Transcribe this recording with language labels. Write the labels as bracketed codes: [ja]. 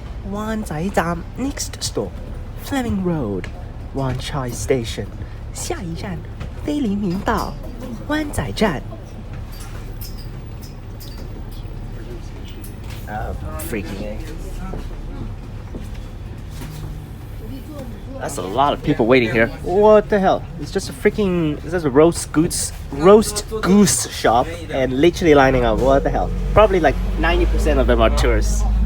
[en] Wan Chai next stop, Fleming Road, Wan Chai Station. [yue] 下一站菲林明道湾仔站 [en] Oh, freaking A. That's a lot of people waiting here. What the hell? It's just a roast goose shop and literally lining up. What the hell? Probably like 90% of them are tourists.